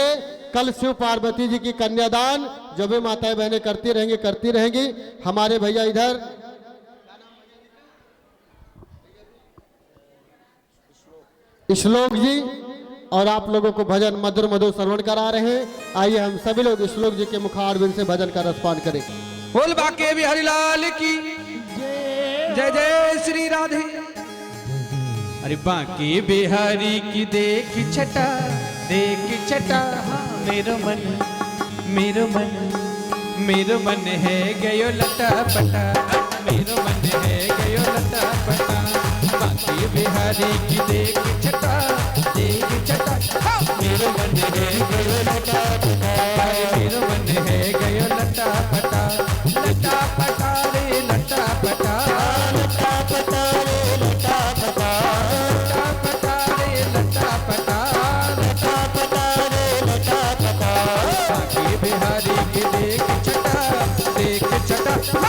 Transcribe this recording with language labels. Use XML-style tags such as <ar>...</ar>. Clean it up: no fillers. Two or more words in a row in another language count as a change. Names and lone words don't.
<hi>कल शिव पार्वती जी की कन्यादान जो भी माताएं बहनें करती रहेंगी। हमारे भैया इधर श्लोक जी और आप लोगों को भजन मधुर मधुर श्रवण करा रहे हैं। आइए हम सभी लोग श्लोक जी के मुखारबिंद से भजन का रसपान करें। बोल बाके बिहारी लाल की जय जय श्री राधे।</hi> <bra>अरे बाके बिहारी की देख छटा हाँ मेरा मन मेरो मन है गयो लटा पटा, मेरो मन है गयो लटा पटा, बाकी बिहारी की देख छटा, देख छटा। मेरो मन है गयो लटा पटा, मेरो मन है गयो लटा पटा, लटा पटा रे लटा पटा, लटा पटा रे लटा पटा, लटा पटा रे लटा पटा, लटा पटा रे लटा पटा, बाकी बिहारी की देख छटा, देख छटा।</bra>